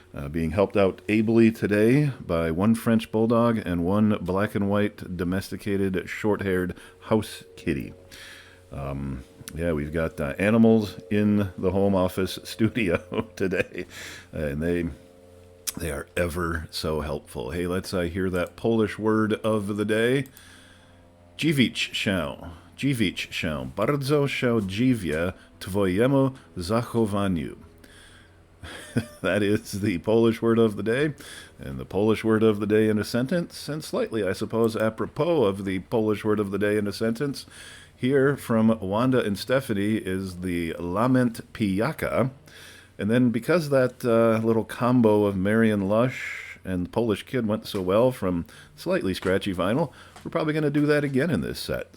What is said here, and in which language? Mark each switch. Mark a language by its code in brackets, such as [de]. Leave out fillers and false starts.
[en] Being helped out ably today by one French bulldog and one black and white domesticated short-haired house kitty. We've got animals in the home office studio today, and they are ever so helpful. Hey, let's hear that Polish word of the day. [pl] Dziwić się. Bardzo się dziwię twojemu zachowaniu. [en] That is the Polish word of the day, and the Polish word of the day in a sentence, and slightly, I suppose, apropos of the Polish word of the day in a sentence, here from Wanda and Stephanie is the lament pijaka. And then because that little combo of Marion Lush and the Polish Kid went so well from slightly scratchy vinyl, we're probably going to do that again in this set.